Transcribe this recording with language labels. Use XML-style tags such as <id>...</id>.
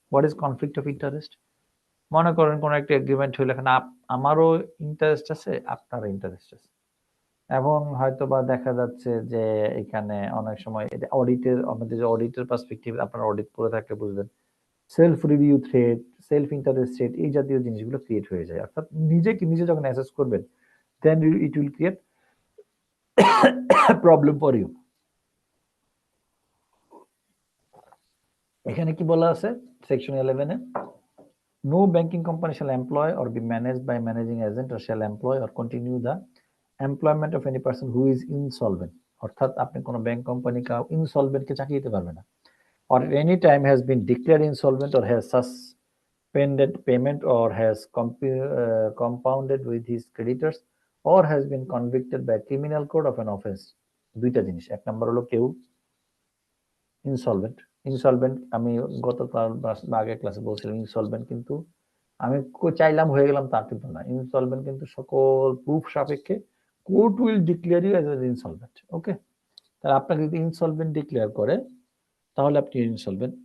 <en>What is conflict of interest?</en> <bn>মনে করেন কোন একটা এগ্রিমেন্ট হইলো, এখানে আমারও ইন্টারেস্ট আছে আপনারও ইন্টারেস্ট আছে, এবং হয়তো বা দেখা যাচ্ছে যে এখানে অনেক সময় এটা অডিটের, আমাদের যে অডিটের পার্সপেক্টিভ, আপনারা অডিট করে থাকলে বুঝবেন, self review threat, self interest threat, এই জাতীয় জিনিসগুলো ক্রিয়েট হয়ে যায়। অর্থাৎ নিজে যখন অ্যাসেস করবেন</bn> <en>Then it will create problem for you.</en> <bn>এখানে কি বলা আছে section 11 A,</bn> <en>no banking company shall employ or be managed by managing agent or shall employ or continue the employment of any person who is insolvent।</en> <bn>অর্থাৎ আপনি কোনো bank company insolvent কে চাকরি দিতে পারবেন না,</bn> <en>or at any time has been declared insolvent or has suspended payment or has compounded with his creditors or has been convicted by criminal code of an offense।</en> <bn>দুইটা জিনিস, এক number হলো কেউ insolvent আমি গতকাল বা আগের ক্লাসে বলছিলাম, ইনসলভেন্ট কিন্তু আমি চাইলাম হয়ে গেলাম তা কিন্তু না।</bn> <en>insolvent</en> <bn>কিন্তু সকল প্রুফ সাপেক্ষে</bn> <en>Court will declare you as insolvent.</en> <bn>ওকে, তাহলে আপনাকে যদি ইনসলভেন্ট ডিক্লেয়ার করে তাহলে আপনি ইনসলভেন্ট।</bn>